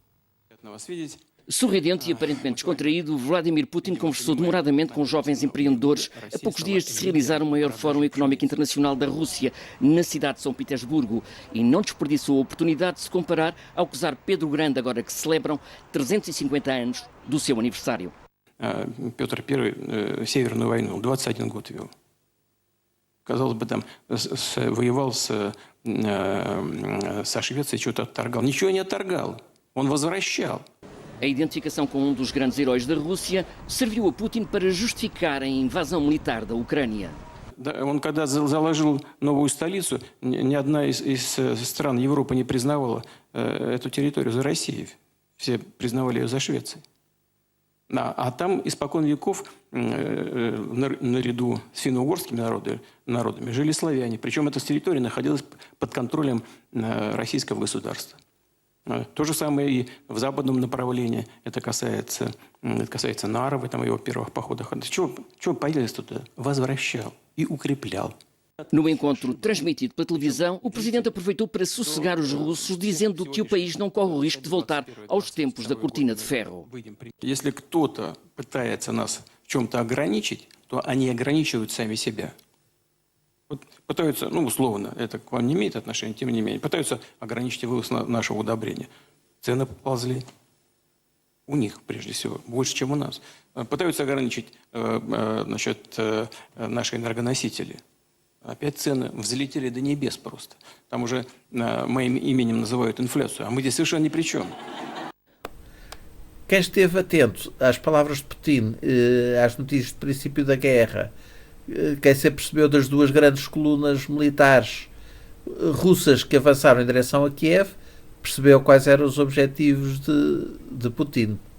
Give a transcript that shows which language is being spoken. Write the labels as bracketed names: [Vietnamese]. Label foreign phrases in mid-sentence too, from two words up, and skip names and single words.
[Portuguese] Sorridente e aparentemente descontraído, Vladimir Putin conversou demoradamente com jovens empreendedores a poucos dias de se realizar o maior Fórum Económico Internacional da Rússia, na cidade de São Petersburgo, e não desperdiçou a oportunidade de se comparar ao czar Pedro Grande, agora que celebram 350 anos do seu aniversário. [Russian] Петр I Северную войну 21 год вел. Казалось бы, там воевал со Швецией, что-то отторгал. Ничего не отторгал. Он возвращал. [Portuguese] A identificação com um dos grandes heróis da Rússia serviu a Putin para justificar a invasão militar da Ucrânia. [Russian] Он когда заложил новую столицу, ни одна из стран Европы не признавала эту территорию за Россией. Все признавали ее за Швецией. А там испокон веков наряду с финно-угорскими народами жили славяне. Причем эта территория находилась под контролем российского государства. То же самое и в западном направлении. Это касается Нарвы, там, его первых походах. Чего появились туда? Возвращал и укреплял. [Portuguese] No encontro transmitido pela televisão, o presidente aproveitou para sossegar os russos, dizendo que o país não corre o risco de voltar aos tempos da cortina de ferro. [Russian] Если кто-то пытается нас в чем-то ограничить, то они ограничивают сами себя. Пытаются, условно, это к вам не имеет отношения, тем не менее, пытаются ограничить вывоз нашего удобрения. Цены поползли. У них, прежде всего, больше, чем у нас. Пытаются ограничить наши энергоносители. Опять цены взлетели до небес просто. Там уже моим именем называют инфляцию, а мы здесь совершенно ни при чем. [Portuguese] Quem esteve atento às palavras de Putin, às notícias de princípio da guerra, quem se apercebeu das duas grandes colunas militares russas que avançaram em direção a Kiev, percebeu quais eram os objetivos de Putin.